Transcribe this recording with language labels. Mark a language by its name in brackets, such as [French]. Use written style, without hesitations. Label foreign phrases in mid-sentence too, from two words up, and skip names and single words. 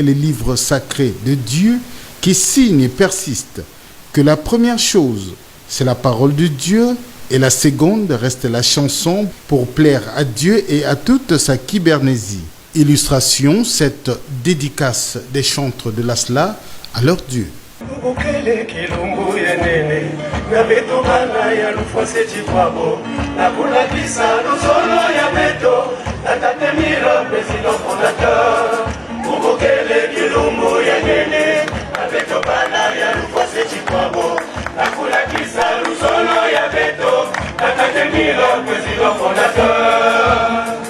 [French] le livre sacré de Dieu qui signe et persiste que la première chose, c'est la parole de Dieu et la seconde reste la chanson pour plaire à Dieu et à toute sa kybernésie. Illustration, cette dédicace des chantres de l'Asla à leur Dieu. [Kongo] Bukele kilumbu yenene na beto bana ya lufwase chikwabo na kulakisa luzolo ya beto na tatemiro [French] president fondateur. [Kongo] Bukele kilumbu yenene na beto bana ya lufwase chikwabo na kulakisa luzolo ya beto na tatemiro [French] president fondateur.